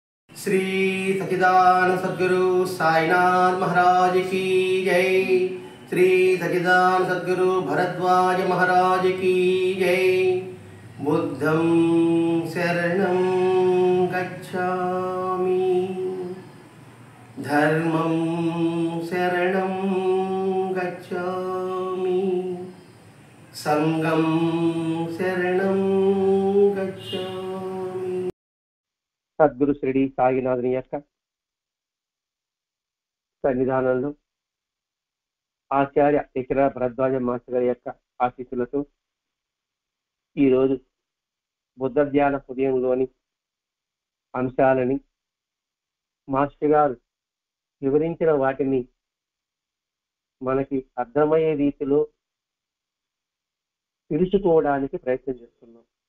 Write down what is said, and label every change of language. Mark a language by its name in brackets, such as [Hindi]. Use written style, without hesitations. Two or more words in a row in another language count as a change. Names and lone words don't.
[Hindi] श्री सच्चिदानंद सद्गुरु साईनाथ महाराज की जय। श्री सच्चिदानंद सद्गुरु भरद्वाज महाराज की जय। [Pali] बुद्धं शरणं गच्छामि, धर्मं शरणं गच्छामि, संघं शरणं गच्छामि। [Telugu] సద్గురు శ్రీ సాయినాథుని యొక్క సన్నిధానంలో ఆచార్య ఇకర భరద్వాజ మాస్టర్ గారి యొక్క ఆశీస్సులతో ఈరోజు బుద్ధ ధ్యాన హృదయంలోని అంశాలని మాస్టర్ గారు వివరించిన వాటిని మనకి అర్థమయ్యే రీతిలో తెలుసుకోవడానికి ప్రయత్నం చేస్తున్నాం.